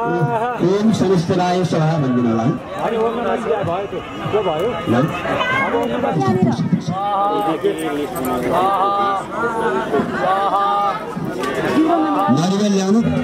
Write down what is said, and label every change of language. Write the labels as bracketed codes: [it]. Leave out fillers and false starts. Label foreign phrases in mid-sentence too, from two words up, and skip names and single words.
[sa] ओम समस्तराय स्वाहा [ne] भनिदिनु होला। अनि [sa] ओम नमः शिवाय [ne] भयो, त्यो भयो। अब [sa] ओम नमः [ne] नारियल ल्याउनु।